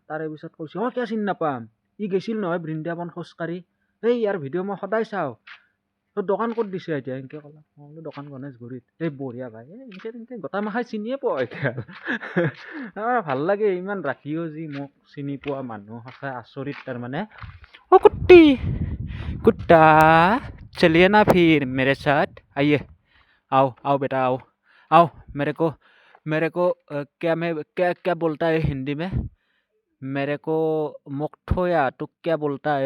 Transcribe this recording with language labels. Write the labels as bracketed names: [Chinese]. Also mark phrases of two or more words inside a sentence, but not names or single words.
[Assamese] তাৰে পিছত কৈছে, কিয় চিন নাপাম, ই গৈছিল নহয় বৃন্দাবন খোজকাঢ়ি, এই ইয়াৰ ভিডিঅ' মই সদায় চাওঁ, তোৰ দোকান ক'ত দিছে এতিয়া? এনেকৈ ক'লাক। মই বোলো দোকান গণেশগুৰিত। এই বঢ়িয়া ভাই, এনেকৈ গোটেইমখাই চিনিয়ে পোৱা এতিয়া। ভাল লাগে, ইমান ৰাতিও যি মোক চিনি পোৱা মানুহ, সঁচাই আচৰিত তাৰমানে। [Hindi] ओ कुत्ती कुत्ता चलिए ना फिर मेरे साथ, आइए, आओ बेटा, आओ मेरे को क्या बोलता है हिंदी में? मेरे को मोक्ठोया तो क्या बोलता है?